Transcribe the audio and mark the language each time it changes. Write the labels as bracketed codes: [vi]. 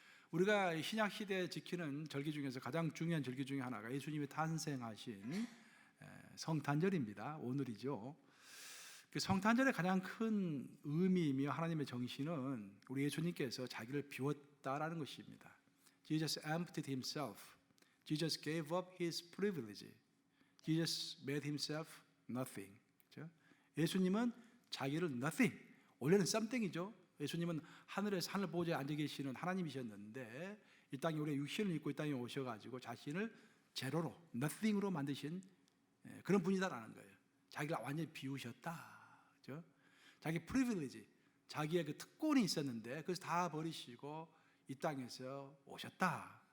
[ko] 우리가 신약 시대에 지키는 절기 중에서 가장 중요한 절기 중에 하나가 예수님이 탄생하신 성탄절입니다. 오늘이죠. 그 성탄절의 가장 큰 의미이며 하나님의 정신은 우리 예수님께서 자기를 비웠다라는 것입니다. [en] Jesus emptied himself. Jesus gave up his privilege. Jesus made himself nothing. [ko] 그렇죠? 예수님은 자기를 nothing, 원래는 something이죠. 예수님은 하늘에서 하늘 보좌에 앉아 계시는 하나님이셨는데 이 땅에 우리가 육신을 입고 이 땅에 오셔가지고 자신을 제로로, nothing으로 만드신 그런 분이다라는 거예요. 자기가 완전히 비우셨다. 그렇죠? 자기 프리빌리지, 자기의 그 특권이 있었는데 그것을 다 버리시고 이 땅에서 오셨다.